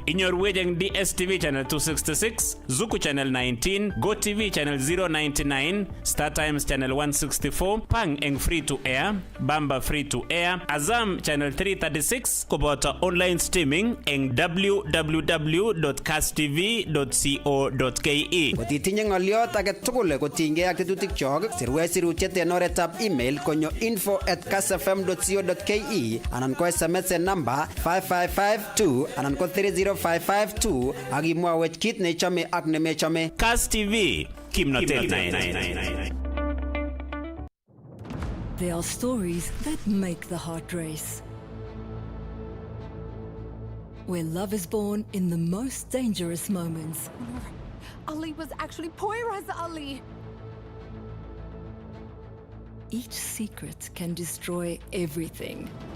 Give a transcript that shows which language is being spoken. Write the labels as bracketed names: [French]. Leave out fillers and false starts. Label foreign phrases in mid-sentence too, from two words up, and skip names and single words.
[Kalenjin] Inyorwech eng DSTV channel 266, Zuku channel 19, GoTV channel 099, Star Times channel 164, Pang eng [English] free to air, [Kalenjin] Bamba [English] free to air, [Kalenjin] Azam channel 336 koboto [English] online streaming [Kalenjin] eng www.kasstv.co.ke. Kotitinye ng'oliot age tugul kotinygei ak tetutik sirwech sirutiet en oretab email konyo info@kassfm.co.ke anan ko SMS en namba 55552 anan ko 30552 ak imwawech kit nechome ak nemechome. Kass TV, kimnotet. [English] There are stories that make the heart race. Where love is born in the most dangerous moments. Ali was actually Poyraz Ali. Each secret can destroy everything.